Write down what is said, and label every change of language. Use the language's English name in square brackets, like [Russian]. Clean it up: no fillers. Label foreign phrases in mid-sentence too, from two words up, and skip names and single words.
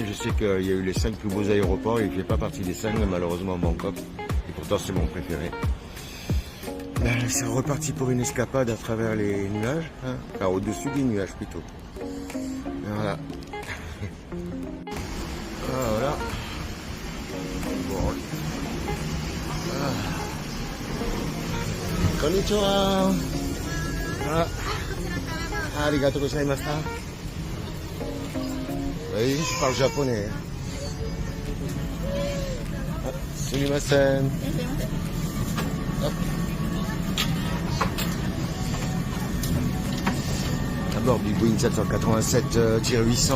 [French] Je sais qu'il y a eu les 5 plus beaux aéroports. Il ne fait pas partie des 5, malheureusement, Bangkok. Et pourtant, c'est mon préféré. C'est reparti pour une escapade à travers les nuages, hein. Enfin, au-dessus des nuages plutôt. Voilà. Voilà. Bon. [Japanese] Konnichiwa. ありがとうございました. [French] Oui, je parle japonais. Sumimasen. D'abord, Big Boeing 787-800.